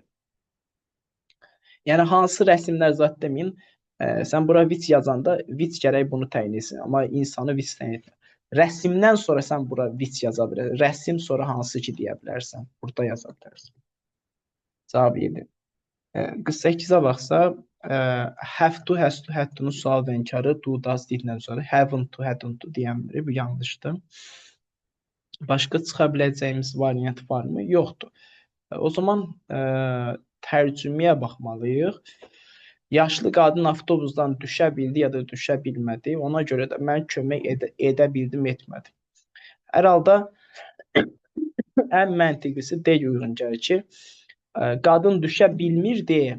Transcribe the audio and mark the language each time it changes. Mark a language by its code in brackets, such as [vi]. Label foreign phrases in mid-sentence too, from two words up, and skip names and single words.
[az] Yəni hansı rəsmlər zət deməyin, sən bura which yazanda which gərək bunu təyin etsin, amma insanı which təyin etmir. Rəsmdən sonra sən bura which yaza bilərsən. Rəsm sonra hansı ki deyə bilərsən. Burada yaza bilərsən. Cavab yedir. 48-ə baxsa, [en] have to, has to, had to-nun [az] sual və inkarı, [en] do, does, [az] did-dən sonra [en] haven't to, hadn't to [az] deyən biri, bu yanlışdır. Başqa çıxa biləcəyimiz variant varmı? Yoxdur. O zaman tərcüməyə baxmalıyıq. Yaşlı qadın avtobusdan düşə bildi ya da düşə bilmədi. Ona görə də mən kömək edə bildim, etmədim. Hər halda ən məntiqlisi D uyğun gəlir ki, qadın düşə bilmirdi.